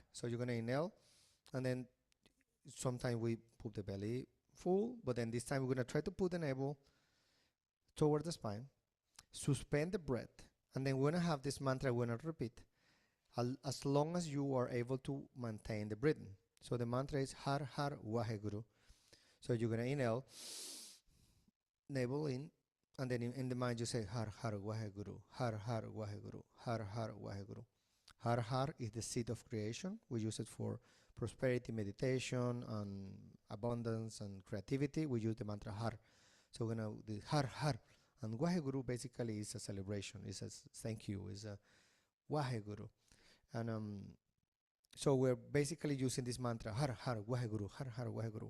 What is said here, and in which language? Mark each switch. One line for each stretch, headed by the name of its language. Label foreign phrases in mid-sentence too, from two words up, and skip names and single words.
English: So you're gonna inhale, and then sometimes we put the belly full, but then this time we're gonna try to put the navel toward the spine. Suspend the breath And then we're going to have this mantra we're going to repeat as long as you are able to maintain the breathing. So the mantra is
Punjabi: ਹਰ ਹਰ ਵਾਹਿਗੁਰੂ.
English: So you're going to inhale, navel in, and then in the mind you say
Punjabi: ਹਰ ਹਰ ਵਾਹਿਗੁਰੂ, ਹਰ ਹਰ ਵਾਹਿਗੁਰੂ, ਹਰ ਹਰ ਵਾਹਿਗੁਰੂ. ਹਰ ਹਰ
English: is the seed of creation. We use it for prosperity, meditation, and abundance and creativity. We use the mantra Har. So we're going to do
Punjabi: ਹਰ ਹਰ.
English: And Waheguru basically is a celebration. It's a thank you. It's a Waheguru. And so we're basically using this mantra
Punjabi: ਹਰ ਹਰ ਵਾਹਿਗੁਰੂ, ਹਰ ਹਰ ਵਾਹਿਗੁਰੂ.